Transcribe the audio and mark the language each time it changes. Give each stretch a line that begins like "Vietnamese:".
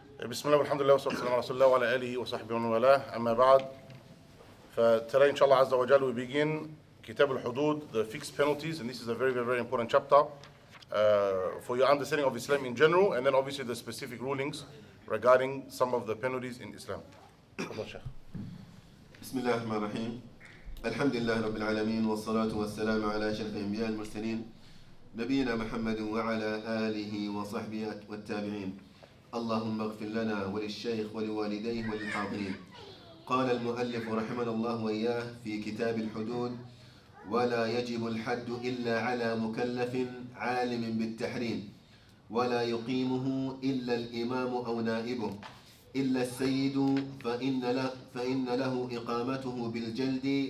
Arabic: بسم الله والحمد لله والصلاة والسلام على رسول الله وعلى آله وصحبه ومن والاه. أما بعد,
English: today inshallah Azza wa Jal we begin Kitab Al-Hudood, the fixed penalties, and this is a very, very, very important chapter for your understanding of Islam in general, and then obviously the specific rulings regarding some of the penalties in Islam.
Arabic: بسم الله الرحمن الرحيم. الحمد لله رب العالمين والصلاة والسلام على أشرف الأنبياء المرسلين نبينا محمد وعلى آله وصحبه والتابعين. اللهم اغفر لنا وللشيخ ولوالديه وللحاضرين. قال المؤلف رحمنا الله وإياه في كتاب الحدود: ولا يجب الحد إلا على مكلف عالم بالتحريم، ولا يقيمه إلا الإمام أو نائبه، إلا السيد فإن له إقامته بالجلد